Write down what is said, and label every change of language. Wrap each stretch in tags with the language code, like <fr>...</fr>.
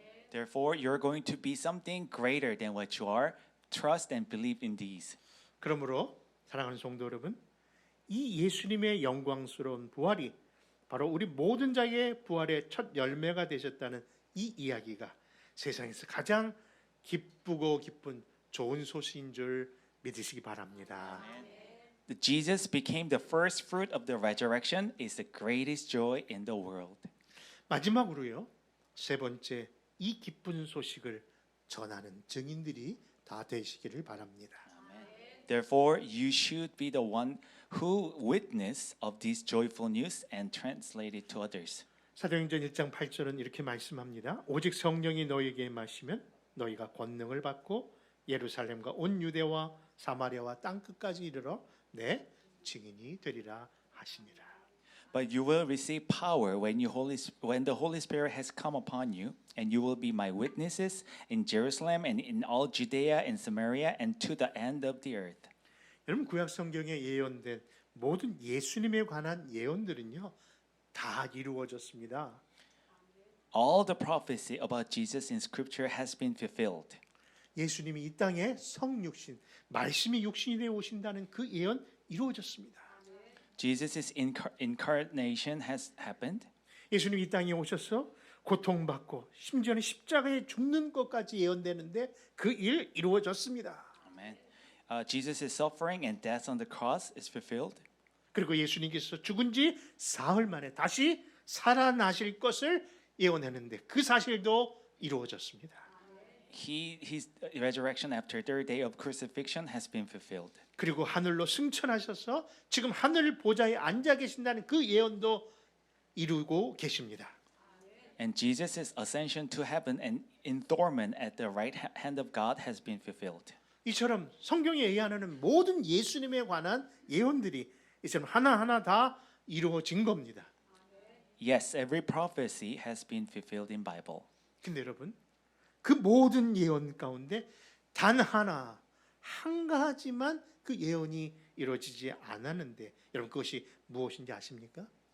<en>Therefore, you're going to be something greater than what you are. Trust and believe in these.</en> <ko>그러므로 사랑하는 성도 여러분, 이 예수님의 영광스러운 부활이 바로 우리 모든 자의 부활의 첫 열매가 되셨다는 이 이야기가 세상에서 가장 기쁘고 기쁜 좋은 소식인 줄 믿으시기 바랍니다.</ko> <en>That Jesus became the first fruit of the resurrection is the greatest joy in the world.</en> <ko>마지막으로요, 세 번째, 이 기쁜 소식을 전하는 증인들이 다 되시기를 바랍니다.</ko> <en>Therefore, you should be the one who witness of this joyful news and translate it to others.</en> <ko>사도행전 1장 8절은 이렇게 말씀합니다. 오직 성령이 너희에게 임하시면 너희가 권능을 받고 예루살렘과 온 유대와 사마리아와 땅 끝까지 이르러 내 증인이 되리라 하시니라.</ko> <en>But you will receive power when the Holy Spirit has come upon you, and you will be my witnesses in Jerusalem and in all Judea and Samaria and to the end of the earth.</en> <ko>여러분 구약 성경에 예언된 모든 예수님에 관한 예언들은요 다 이루어졌습니다.</ko> <en>All the prophecy about Jesus in Scripture has been fulfilled.</en> <ko>예수님이 이 땅에 성육신, 말씀이 육신이 되어 오신다는 그 예언 이루어졌습니다.</ko> <en>Jesus' incarnation has happened.</en> <ko>예수님이 이 땅에 오셔서 고통받고 심지어는 십자가에 죽는 것까지 예언되는데 그 일 이루어졌습니다.</ko> <en>Amen. Jesus' suffering and death on the cross is fulfilled.</en> <ko>그리고 예수님께서 죽은 지 사흘 만에 다시 살아나실 것을 예언했는데 그 사실도 이루어졌습니다.</ko> <en>His resurrection after third day of crucifixion has been fulfilled.</en> <ko>그리고 하늘로 승천하셔서 지금 하늘 보좌에 앉아 계신다는 그 예언도 이루고 계십니다.</ko> <en>And Jesus' ascension to heaven and enthronement at the right hand of God has been fulfilled.</en> <ko>이처럼 성경에 예언하는 모든 예수님에 관한 예언들이 이처럼 하나하나 다 이루어진 겁니다.</ko> <en>Yes, every prophecy has been fulfilled in Bible.</en> <ko>근데 여러분, 그 모든 예언 가운데 단 하나, 한 가지만 그 예언이 이루어지지 않았는데 여러분 그것이 무엇인지 아십니까?</ko>